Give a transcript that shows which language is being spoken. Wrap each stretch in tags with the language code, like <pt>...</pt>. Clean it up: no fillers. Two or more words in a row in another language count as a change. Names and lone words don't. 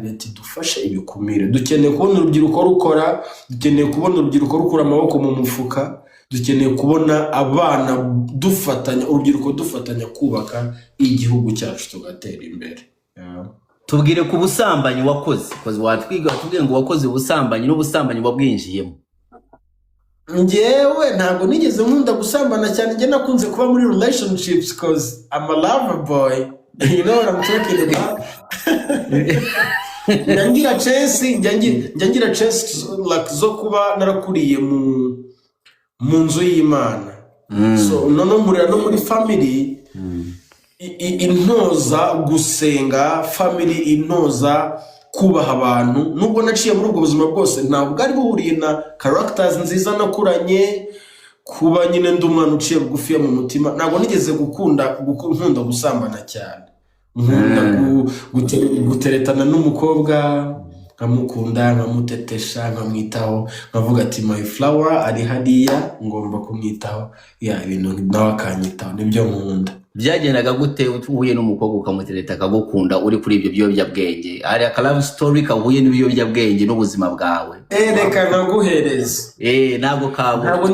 <rw>Leta dufashe ibikumire. Dukeneye kubona urubyiruko rukora, dukeneye kubona urubyiruko rukura amaboko mu mufuka, dukeneye kubona abana dufatanya, urubyiruko dufatanya kubaka igihugu cyacu tugatera imbere. Tubwire ku busambanyi wakoze, koze watwiga tubwire ngo wakoze ubusambanyi n'ubusambanyi wabwinjiyemo. Njyewe ntabwo nigeze nkunda gusambana cyane, njye nakunze kuba muri relationships</rw> <en>cause I'm a lover boy. You know what I'm talking about?</en> <rw>Ngira</rw> <en>chance like</en> <rw>zo kuba narakuriye mu nzu y'Imana. So nono muri family intoza gusenga, family intoza kubaha abantu. Nubwo naciye muri ubwo buzima bwose ntabwo bwari buhuriye na characters nziza nakuranye, kuba nyine ndi umwana uciye bugufi mu mutima. Ntabwo nigeze nkunda gusambana cyane. Nkunda guteretana n'umukobwa, nkamukunda, nkamutetesha, nkamwitaho, nkavuga ati</rw> <en>my flower</en> <rw>ari hariya ngomba kumwitaho, ibintu nawe akanyitaho. Nibyo nkunda. Byagendaga gute uhuye n'umukobwa ukamutereta akagukunda uri kuri ibyo biyobyabwenge? Hari aka</rw> <en>love story</en> <rw>kahuye n'ibiyobyabwenge n'ubuzima bwawe? Reka naguhereza. Ntabwo</rw>